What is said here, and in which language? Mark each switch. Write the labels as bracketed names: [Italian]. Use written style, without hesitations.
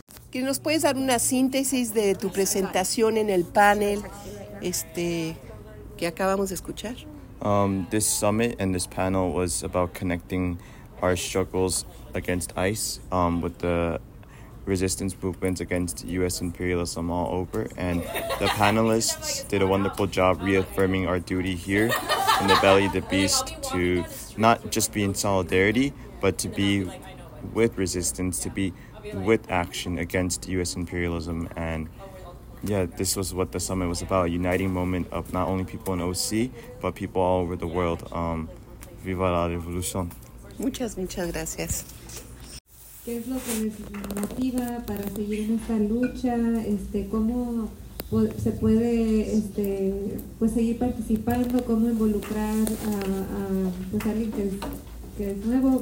[Spanish] ¿Qué nos puedes dar una síntesis de tu presentación en el panel que acabamos de escuchar? [English] This summit and this panel was about connecting our struggles against ICE with the resistance movements against U.S. imperialism all over. And the panelists did a wonderful job reaffirming our duty here in the belly of the beast to not just be in solidarity, but to be with resistance, to be with action against U.S. imperialism. And yeah, this was what the summit was about, a uniting moment of not only people in OC, but people all over the world. [Spanish] Viva la revolución. Muchas, muchas gracias. ¿Qué es lo que les motiva para seguir en esta lucha? ¿Cómo se puede pues seguir participando? ¿Cómo involucrar pues a alguien que es nuevo?